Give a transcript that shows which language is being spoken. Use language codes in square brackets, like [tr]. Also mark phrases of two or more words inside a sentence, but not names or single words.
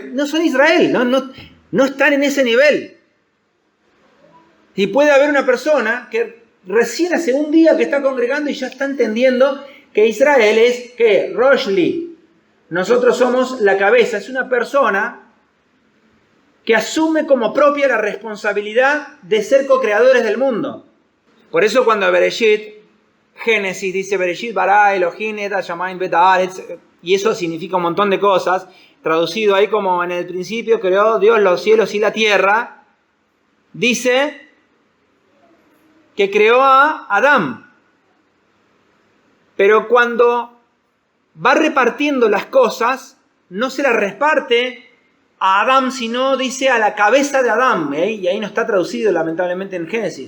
[es] No son Israel, no están en ese nivel. Y puede haber una persona que recién hace un día que está congregando y ya está entendiendo que Israel es, ¿qué? Roshli. Nosotros somos la cabeza, es una persona que asume como propia la responsabilidad de ser co-creadores del mundo. Por eso cuando Bereshit, Génesis dice [he] בראשית ברא אלהים את השמים ואת הארץ, [es] y eso significa un montón de cosas, traducido ahí como en el principio creó Dios los cielos y la tierra, dice que creó a Adán. Pero cuando va repartiendo las cosas, no se las reparte a Adán, sino dice a la cabeza de Adán, y ahí no está traducido lamentablemente en Génesis.